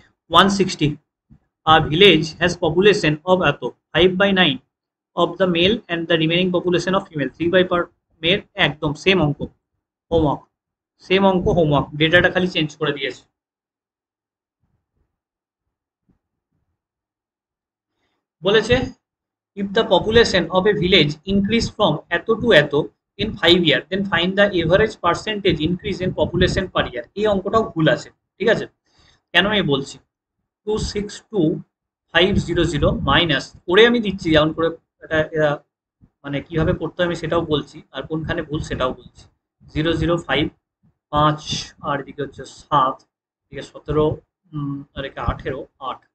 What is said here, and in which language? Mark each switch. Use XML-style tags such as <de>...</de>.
<en>160, a village has population of এত, 5/9 of the male and the remaining population of female, 3 per male।</en> <bn>একদম same অঙ্ক, homework, same অঙ্ক homework, ডেটাটা খালি change করে দিয়েছে।</bn> <en>বলেছে, if the population of a village increase from এত to এত in 5 year, then find the average percentage increase in population per year।</en> <bn>এই অঙ্কটাও ভুল আছে। ঠিক আছে, কেন আমি বলছি, 262,500 মাইনাস করে আমি দিচ্ছি যেমন করে, এটা এরা মানে কিভাবে করতে হবে আমি সেটাও বলছি, আর কোনখানে ভুল সেটাও বলছি। 005, 5, আর এদিকে হচ্ছে 7, এদিকে 17, আর এদিকে 18, 8।</bn>